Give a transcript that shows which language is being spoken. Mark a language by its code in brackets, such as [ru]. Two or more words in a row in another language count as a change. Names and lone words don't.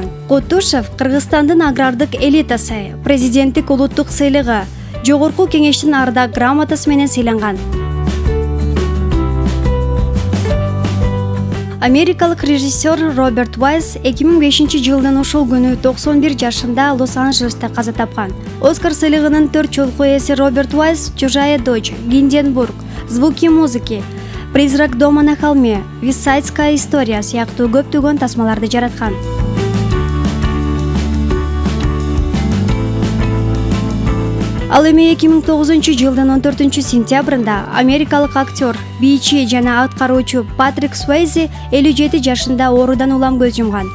[ky] Кутушев Кыргызстандын агрардык элитасы, президенттик улуттук сыйлыгы, Жогорку кеңештин ардак грамотасы менен сыйланган. Америкалык режиссер Роберт Уайс 2005 жылдын ушул күнү 91 жашында Лос-Анджелесте каза тапкан. Оскар сыйлыгынын 4 жолку ээси Роберт Уайс «Чужая дочь», «Гинденбург», «Звуки музыки», «Призрак дома на холме», «Висайдская история» сыяктуу көптөгөн тасмаларды жараткан. Ал эми 2009 жылдын 14 сентябрында америкалык актер, бийчи жана аткаруучу Патрик Суэйзи 57 жашында оорудан улам көз жумган.